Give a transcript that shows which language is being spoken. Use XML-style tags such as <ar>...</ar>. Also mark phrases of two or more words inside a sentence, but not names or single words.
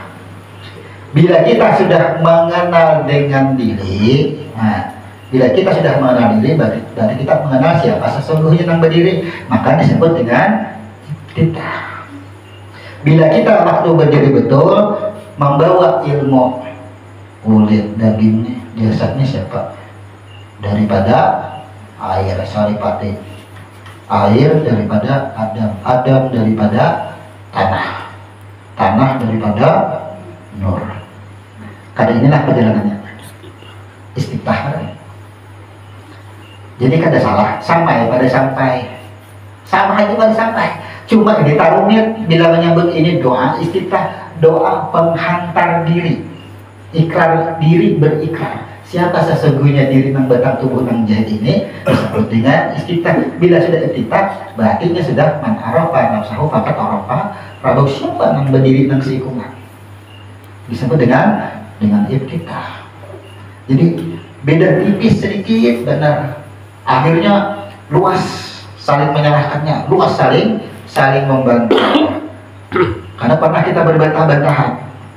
<id>Bila kita sudah mengenal dengan diri, nah, bila kita sudah mengenal diri, berarti kita mengenal siapa sesungguhnya yang berdiri, maka disebut dengan iftitah. Bila kita waktu berdiri betul membawa ilmu, kulit dagingnya, jasadnya siapa? Daripada air, saripati, air daripada Adam, Adam daripada tanah, tanah daripada nur.</id> <bjn>Kada inilah perjalanannya istiftah. Jadi kada salah, sampai pada sampai, sama aja pada sampai.</bjn> <id>Cuma ditaruhnya bila menyebut ini doa istiftah, doa penghantar diri, ikrar diri, berikrar siapa sesungguhnya diri nang batang tubuh nang jahit ini, disebut dengan istiftah. Bila sudah istiftah, berarti sudah</id> <ar>من عرف نفسه فقد عرف ربه,</ar> <bjn>siapa nang berdiri nang seikungan,</bjn> <id>disebut dengan iftitah. Jadi beda tipis sedikit, benar. Akhirnya luas saling menyalahkannya, luas saling membantu. Karena pernah kita berbantah-bantahan.</id>